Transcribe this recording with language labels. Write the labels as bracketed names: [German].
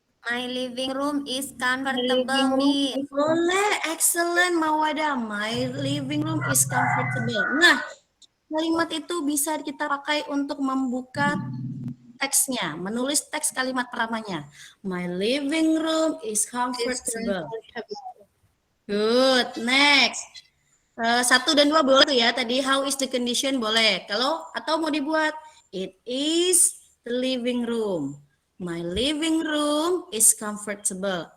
[English] My living room is comfortable, Miss. [Indonesian] Boleh. [English] Excellent, Mawada. My living room is comfortable. [Indonesian] Nah, kalimat itu bisa kita pakai untuk membuka teksnya, menulis teks kalimat pertamanya. [English] My living room is comfortable. Good. Next. [Indonesian] 1 dan 2 boleh tuh ya. Tadi [English] how is the condition boleh. [Indonesian] Atau mau dibuat [English] it is the living room. My living room is comfortable.